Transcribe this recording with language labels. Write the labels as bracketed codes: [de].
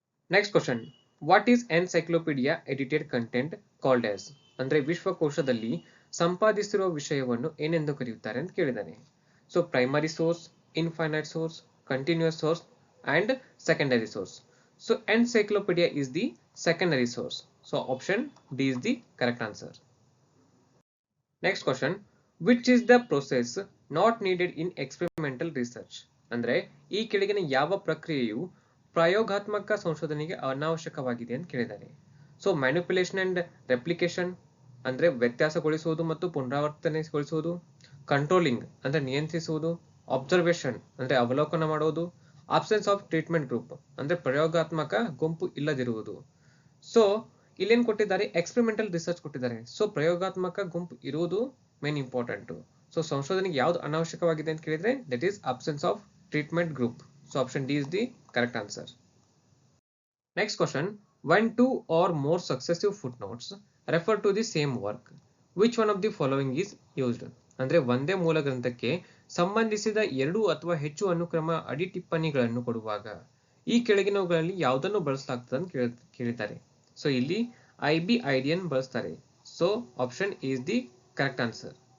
[en] Next question, what is encyclopedia edited content called as. [kn] ಅಂದ್ರೆ ವಿಶ್ವಕೋಶದಲ್ಲಿ ಸಂಪಾದಿಸಿರುವ ವಿಷಯವನ್ನು ಏನೆಂದು ಕರೆಯುತ್ತಾರೆ ಅಂತ ಕೇಳಿದ್ದಾನೆ. [en] So primary source, infinite source, continuous source and secondary source. So encyclopedia is the secondary source. So option D is the correct answer. Next question, which is the process not needed in experimental research. [kn] ಅಂದ್ರೆ ಈ ಕೆಳಗಿನ ಯಾವ ಪ್ರಕ್ರಿಯೆಯು ಪ್ರಯೋಗಾತ್ಮಕ ಸಂಶೋಧನೆಗೆ ಅನಾವಶ್ಯಕವಾಗಿದೆ ಅಂತ ಕೇಳಿದ್ದಾರೆ. So manipulation and replication ಅಂದ್ರೆ ವ್ಯತ್ಯಾಸಗೊಳಿಸುವುದು ಮತ್ತು ಪುನರಾವರ್ತನೆಗೊಳಿಸುವುದು, ಕಂಟ್ರೋಲಿಂಗ್ ಅಂದ್ರೆ ನಿಯಂತ್ರಿಸುವುದು, ಅಬ್ಸರ್ವೇಷನ್ ಅಂದ್ರೆ ಅವಲೋಕನ ಮಾಡುವುದು, ಆಬ್ಸೆನ್ಸ್ ಆಫ್ ಟ್ರೀಟ್ಮೆಂಟ್ ಗ್ರೂಪ್ ಅಂದ್ರೆ ಪ್ರಯೋಗಾತ್ಮಕ ಗುಂಪು ಇಲ್ಲದಿರುವುದು. ಸೊ ಇಲ್ಲೇನ್ ಕೊಟ್ಟಿದ್ದಾರೆ, ಎಕ್ಸ್ಪೆರಿಮೆಂಟಲ್ ರಿಸರ್ಚ್ ಕೊಟ್ಟಿದ್ದಾರೆ. ಸೊ ಪ್ರಯೋಗಾತ್ಮಕ ಗುಂಪು ಇರುವುದು ಮೇನ್ ಇಂಪಾರ್ಟೆಂಟ್. ಸೊ ಸಂಶೋಧನೆಗೆ ಯಾವ್ದು ಅನಾವಶ್ಯಕವಾಗಿದೆ ಅಂತ ಕೇಳಿದ್ರೆ [en] That is absence of treatment group. So option D is the correct answer. Next question, when two or more successive footnotes refer to the same work, which one of the following is used. [kn] ಅಂದ್ರೆ ಒಂದೇ ಮೂಲ ಗ್ರಂಥಕ್ಕೆ ಸಂಬಂಧಿಸಿದ 2 ಅಥವಾ ಹೆಚ್ಚು ಅನುಕ್ರಮ ಅಡಿ ಟಿಪ್ಪಣಿಗಳನ್ನು ಕೊಡುವಾಗ ಈ ಕೆಳಗಿನವುಗಳಲ್ಲಿ ಯಾವುದನ್ನು ಬಳಸಲಾಗ್ತದೆ ಅಂತ ಕೇಳಿದ್ದಾರೆ. ಸೊ ಇಲ್ಲಿ IBIDN ಬಳಸ್ತಾರೆ. [en] So option is the correct answer.